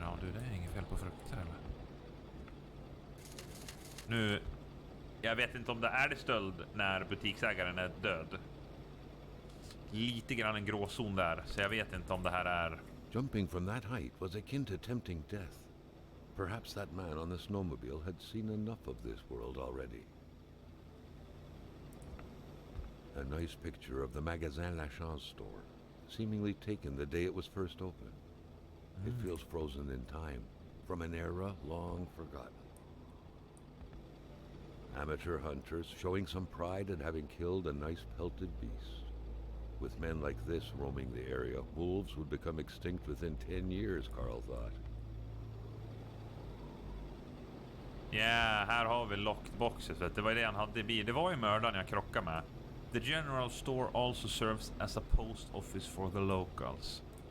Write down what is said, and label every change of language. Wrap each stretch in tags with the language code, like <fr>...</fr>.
<sv>Ja du, det är inget fel på frukter eller? Nu, jag vet inte om det är stöld när butiksägaren är död. Lite grann en gråzon där, så jag vet inte om det här är...</sv> <en>Jumping from that height was akin to tempting death. Perhaps that man on the snowmobile had seen enough of this world already. A nice picture of the Magasin Lachance store, seemingly taken the day it was first opened. It feels frozen in time, from an era long forgotten. Amateur hunters showing some pride in having killed a nice pelted beast. With men like this roaming the area, wolves would become extinct within 10 years, Carl thought.</en> <sv>Ja, här har vi locked boxes. Det var det han hade i bil. Det var ju mördaren jag krockade med.</sv> <en>The general store also serves as a post office for the locals.</en>